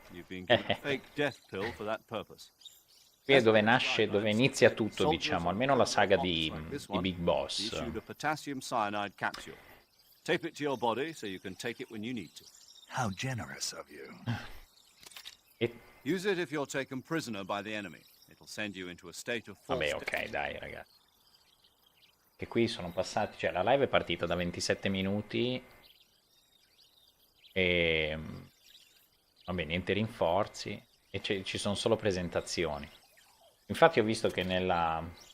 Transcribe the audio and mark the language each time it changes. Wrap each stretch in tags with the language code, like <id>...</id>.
<en>You've been given a fake death pill for that purpose.</en> <it>Qui è dove nasce, dove inizia tutto, diciamo, almeno la saga di Big Boss.</it> <en>Issued a potassium cyanide capsule. Tape it to your body so you can take it when you need to. How generous of you.</en> <it>E</it> <en>Use it if you're taken prisoner by the enemy. It'll send you into a state of</en> <it>Vabbè,</it> <en>forced</en> <it>ok, dai, ragazzi. Che qui sono passati, cioè la live è partita da 27 minuti e vabbè, niente rinforzi e ci sono solo presentazioni. Infatti ho visto che nella...</it>